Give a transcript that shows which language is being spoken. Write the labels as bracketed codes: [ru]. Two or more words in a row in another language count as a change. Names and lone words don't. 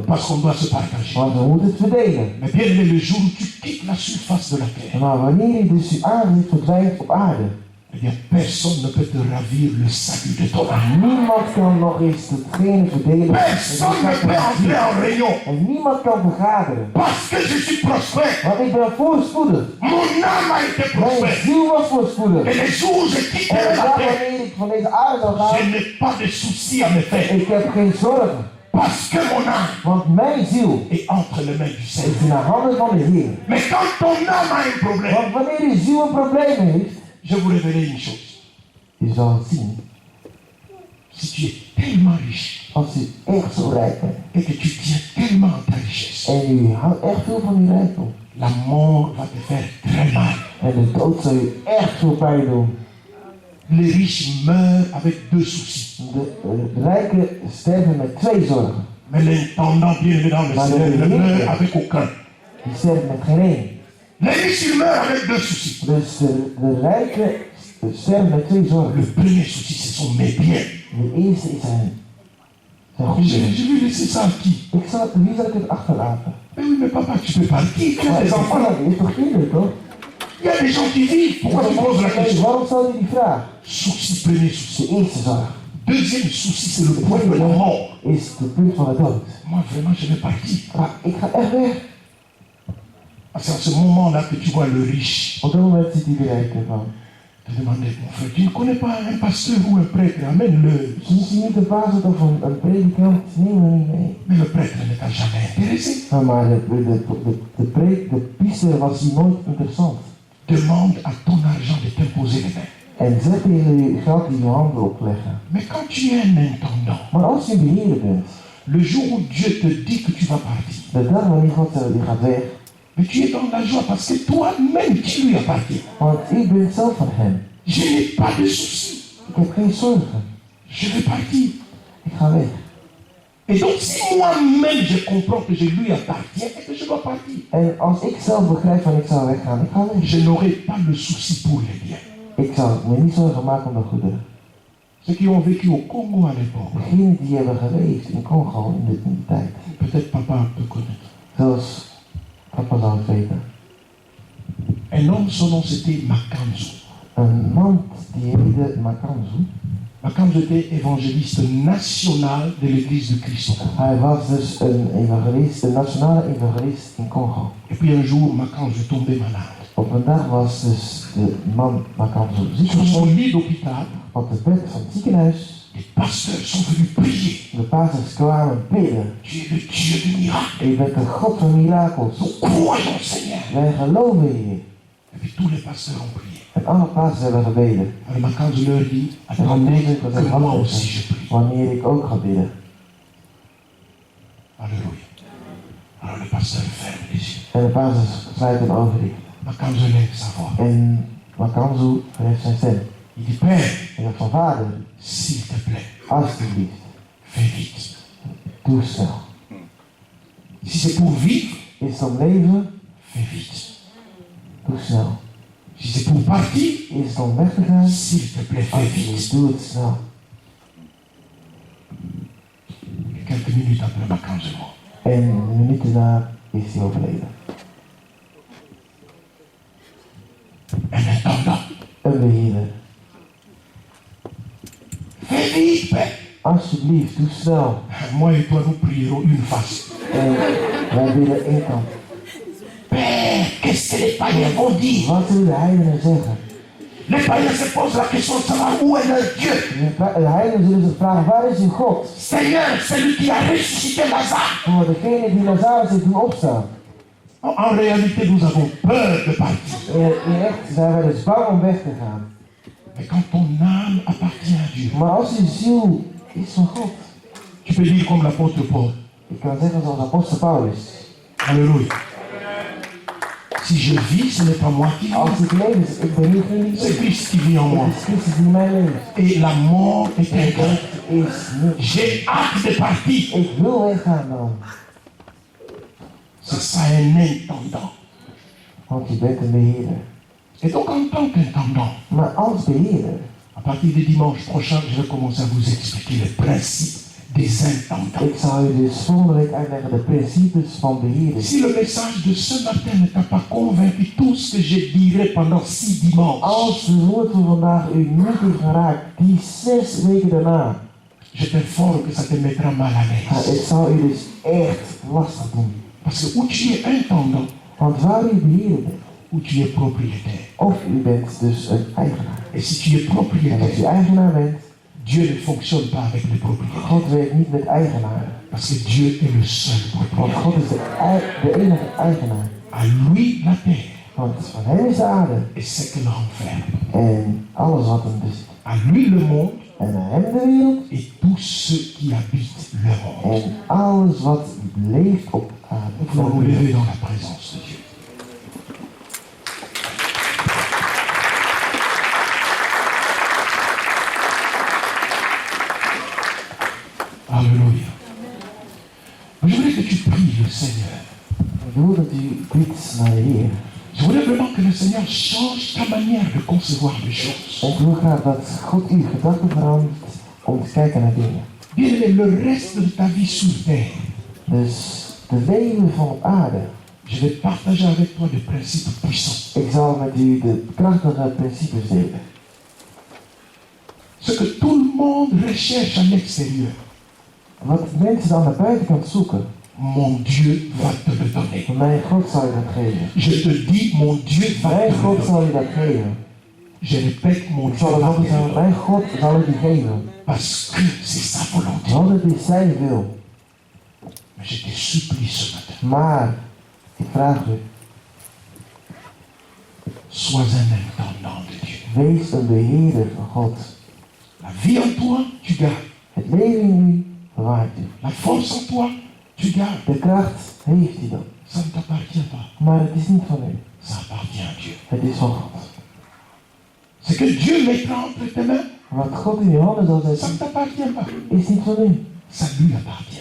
[fr] Parce qu'on doit se partager. [nl] Want we moeten het verdelen. [fr] Mais bien aimé, le jour où tu quittes la surface de la terre, [nl] Maar wanneer je dus uw aangezicht verdwijnt op aarde, [fr] eh bien, personne ne peut te ravir le salut de ton âme. [nl] niemand kan nog eens hetgene verdelen. [fr] Personne ne peut entrer en réunion. [nl] En niemand kan vergaderen. [fr] Parce que je suis prospère. [nl] Want ik ben voorspoedig. [fr] Mon âme a été [nl] Mijn [fr] prospère. [nl] ziel was voorspoedig. [fr] Et les jours où je [nl] En de [fr] quitterai la [nl] dag [fr] terre, [nl] wanneer ik van deze aarde zal [fr] je [nl] gaan, [fr] n'ai pas de soucis à me faire. [nl] ik heb geen zorgen. [fr] Parce que mon âme [nl] Want mijn ziel [fr] est entre les mains du [nl] is [fr] Seigneur. [nl] in de handen van de Heer. [fr] Mais quand ton âme a un problème, [nl] Want wanneer uw ziel een probleem heeft, [fr] je vous révéler une chose. [nl] je zal het zien. [fr] Si tu es tellement riche [nl] Als u echt zo rijk bent. [fr] et que tu tiens tellement à ta richesse, [nl] En u houdt echt veel van uw rijkdom. [fr] la mort va te faire très mal. [nl] En de dood zal u echt veel pijn doen. [fr] Les riches meurent avec deux soucis. [nl] De rijken sterven met 2 zorgen. [fr] Mais l'intendant bien dans le Seigneur ne meurt avec aucun. [nl] Die sterven met geen één. [fr] Les riches ils meurent avec deux soucis. [nl] Dus de rijken sterven met 2 zorgen. [fr] Le premier souci, ce sont mes biens. [nl] De eerste is zijn [fr] Je [nl] goederen. [fr] vais laisser ça à qui? [nl] Wie zal ik het achterlaten? [fr] Mais oui, mais papa, tu peux partir. Tu as [nl] Maar [fr] des [nl] ik [fr] enfants. [nl] dat is toch kinderen, toch? [fr] Il y a des gens qui vivent. Pourquoi tu poses la question? [nl] Waarom stel je die vraag? [fr] Souci, premier souci. [nl] De eerste zorg. [fr] Deuxième souci, c'est le point de la mort. [nl] Is het punt van de dood. [fr] Moi, vraiment, je vais partir. [nl] Maar ik ga echt weg. [fr] C'est à ce moment-là que tu vois le riche [nl] Op dat moment ziet hij de rijken van. [fr] te demander, mon frère, tu ne connais pas un pasteur ou un prêtre, amène-le. [nl] Zien ze niet de basis of een predikant? Neem hem niet mee. [fr] Mais le prêtre ne t'a jamais intéressé. [nl] Maar de priester was hier nooit interessant. [fr] Demande à ton argent de t'imposer les mains. [nl] En zeg tegen je geld in je handen opleggen. [fr] Mais quand tu es un intendant, [nl] Maar als je beheerder bent, [fr] le jour où Dieu te dit que tu vas partir, [nl] de dag wanneer God zegt, je gaat weg. [fr] mais tu es dans la joie parce que toi-même, tu lui appartiens. [nl] Want ik ben zelf van hem. [fr] Je n'ai pas de soucis. [nl] Ik heb geen zorgen. [fr] Je vais partir. [nl] Ik ga weg. [fr] Et donc, si moi-même je comprends que je lui appartiens et que je dois partir, [nl] En als ik zelf begrijp van ik zal weggaan, ik ga weg. [fr] je n'aurai pas le souci pour les biens. [nl] Ik zal me niet zorgen maken om de goederen. [fr] Ceux qui ont vécu au Congo à l'époque, [nl] Degenen die hebben geleefd in Congo in die tijd. [fr] peut-être papa peut connaître. [nl] Zoals papa zal het weten. [fr] Un homme, son nom c'était Makanzu. [nl] Een man die heette Makanzu. [fr] Makanzu était évangéliste national de l'église de Christ. [nl] Hij was dus een evangelist, een nationale evangelist in Congo. [fr] Et puis un jour, Makanzu tombait malade. [nl] Op een dag was dus de man Makanzu ziek [fr] Sur son lit d'hôpital, [nl] op het bed van het ziekenhuis. [fr] les pasteurs sont venus prier. [nl] De pastors kwamen bidden. [fr] Tu es le Dieu du miracle. [nl] Je bent de God van mirakels. [fr] Nous croyons, Seigneur. [nl] Wij geloven in je. [fr] Et puis tous les pasteurs ont prié. [nl] En alle pastors hebben gebeden. [fr] Alors Makanzu leur dit, [nl] En [fr] attendez [nl] dan [fr] que moi aussi je prie. [nl] wanneer ik ook ga bidden. [fr] Alléluia. Alors le pasteur ferme les yeux. [nl] En de pastors sluiten hun ogen dicht. [fr] Makanzu lève sa voix. [nl] En Makanzu verheft zijn stem. [fr] Il dit, Père, [nl] En zegt van vader, [fr] s'il te plaît, [nl] alsjeblieft, [fr] fais vite. [nl] doe snel. [fr] Si c'est pour vivre, [nl] Is het om leven? [fr] fais vite. [nl] Doe snel. [fr] Si c'est pour partir, [nl] Is het om weg te gaan? [fr] s'il te plaît, fais [nl] Alsjeblieft, [fr] vite. [nl] doe het snel. [fr] Et quelques minutes après Makanzu mort. [nl] En een minuut daarna is hij overleden. [fr] Un intendant. [nl] Een beheerder. [fr] Fais vite, Père. [nl] Alsjeblieft, doe snel. [fr] Moi et toi, nous prierons une face. [nl] En wij bidden één kant. [fr] Père, qu'est-ce que les païens vont dire? [nl] Wat zullen de heidenen zeggen? [fr] Les païens se posent la question de savoir où est leur Dieu. [nl] De heidenen zullen zich vragen, waar is uw God? [fr] Seigneur, celui qui a ressuscité Lazare. [nl] Oh, degene die Lazarus heeft doen opstaan. [fr] En réalité, nous avons peur de partir. [nl] In echt zijn wij dus bang om weg te gaan. [fr] Mais quand ton âme appartient à Dieu, [nl] Maar als uw ziel is van God, [fr] tu peux dire comme l'apôtre Paul. [nl] ik kan zeggen zoals apostel Paulus. [fr] Alléluia. Si je vis, ce n'est pas moi qui vis. [nl] Als ik leef, ik ben niet geen [fr] C'est Christ qui vit en moi. [nl] Het is Christus die in mij leeft. [fr] Et la mort est un gain. [nl] Is niks. [fr] J'ai hâte de partir. [nl] Ik wil weggaan dan. [fr] C'est ça un intendant. [nl] Want je bent een beheerder. [fr] Et donc en tant qu'intendant, [nl] Maar als beheerder, [fr] à partir de dimanche prochain, je vais commencer à vous expliquer les principes des intendants. [nl] ik zal u dus volgende week uitleggen de principes van beheerders. [fr] Si le message de ce matin ne t'a pas convaincu, tout ce que je dirai pendant 6 dimanches, [nl] Als het woord van vandaag u niet heeft geraakt, die 6 weken daarna, [fr] je t'informe que ça te mettra mal à l'aise. [nl] het zal u dus echt lastig doen. [fr] Parce que où tu es intendant, [nl] Want waar u beheerder bent, [fr] ou tu es propriétaire. [nl] of u bent dus een eigenaar. [fr] Et si tu es [nl] En als u [fr] propriétaire, [nl] eigenaar bent, [fr] Dieu ne fonctionne pas avec les propriétaires. [nl] God werkt niet met eigenaren. [fr] Parce que Dieu est le seul [nl] Want [fr] propriétaire. [nl] God is de enige eigenaar. [fr] À lui la terre [nl] Want van hem is de aarde [fr] et ce que l'enfer. [nl] en alles wat hem bezit. [fr] À lui le monde [nl] En aan hem de wereld [fr] et tous ceux qui habitent le monde. [nl] en alles wat leeft op aarde. [fr] Nous voulons nous lever dans la présence de Dieu. Alléluia. Je voudrais que tu pries le Seigneur. [nl] Ik wil dat u bidt naar de Heer. [fr] Je voudrais vraiment que le Seigneur change ta manière de concevoir les choses. [nl] Ik wil graag dat God uw gedachten verandert om te kijken naar dingen. [fr] Bien-aimé, le reste de ta vie sur terre, [nl] Dus de leven van op aarde. [fr] je vais partager avec toi des principes puissants. [nl] Ik zal met u de krachtige principes delen. [fr] Ce que tout le monde recherche à l'extérieur, [nl] Wat mensen dan naar buitenkant zoeken, [fr] mon Dieu va te le donner. [nl] mijn God zal u dat geven. [fr] Je te dis, mon Dieu va te [nl] Mijn [fr] le [nl] God [fr] donner. [nl] zal u dat geven. [fr] Je répète, mon [nl] Ik [fr] Dieu [nl] zal het [fr] va [nl] nog [fr] te [nl] eens [fr] le [nl] zeggen, [fr] donner. [nl] mijn God zal u die geven. [fr] Parce que c'est sa volonté. [nl] Want het is zijn wil. [fr] Mais je te supplie ce matin, [nl] Maar, ik vraag u, [fr] sois un intendant de Dieu. [nl] wees een beheerder van God. [fr] La vie en toi, tu gardes. [nl] Het leven in u bewaart u. [fr] La force en toi, tu gardes. [nl] De kracht heeft u dan. [fr] Ça ne t'appartient pas. [nl] Maar het is niet van u. [fr] Ça appartient à Dieu. [nl] Het is van God. [fr] Ce que Dieu mettra entre tes mains, [nl] Wat God in uw handen zal [fr] ça ne [nl] zetten, [fr] t'appartient pas. [nl] is niet van u. [fr] Ça lui appartient.